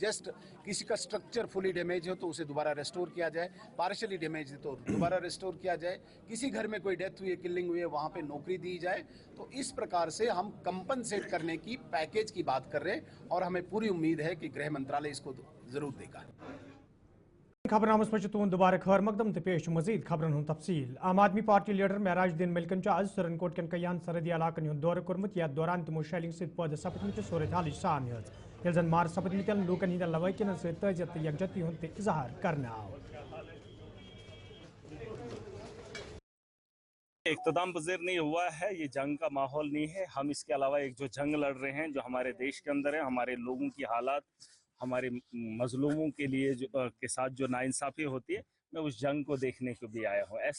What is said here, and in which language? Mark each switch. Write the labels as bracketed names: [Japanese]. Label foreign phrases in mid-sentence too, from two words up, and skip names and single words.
[Hindi] जस्ट किसी का स्ट्रक्चर [English] fully damage [Hindi] हो तो उसे दोबारा रेस्टोर किया जाए, [English] partially damage [Hindi] है तो दोबारा रेस्टोर किया जाए, किसी घर में कोई डेथ हुई है, किलिंग हुई है, वहाँ पे नौकरी दी जाए। तो इस प्रकार से हम कंपनसेट करने की पैकेज की बात कर रहे हैं और हमें पूरी उम्मीद है कि गृह मंत्रालय इसको जरूर देगा। [Kashmiri] खबरनामस पे तुंद दोबारा खबर मकदम तो पेश मजीद खबरन हुन तफसील। आम आदमी पार्टी लीडर महराजुद्दीन मलिकन आज सुरनकोट कन कयान सरहदी इलाकन हुन दौर कोरमुत, याथ दौरान तिमो शेलिंग सहित पौध सपदमत सूरत हाल साम हेज, यल जन मार सपदमत लूकन हिंद लवैकन सहित तजियत तो यकजहती हुन इजहार करना आव। [Hindi] इख्तिताम पज़ीर नहीं हुआ है, ये जंग का माहौल नहीं है। हम इसके अलावा एक जो जंग लड़ रहे हैं, जो हमारे देश के अंदर है, हमारे लोगों की हालात, हमारे मजलूमों के लिए जो के साथ जो नाइंसाफ़ी होती है, मैं उस जंग को देखने को भी आया हूँ।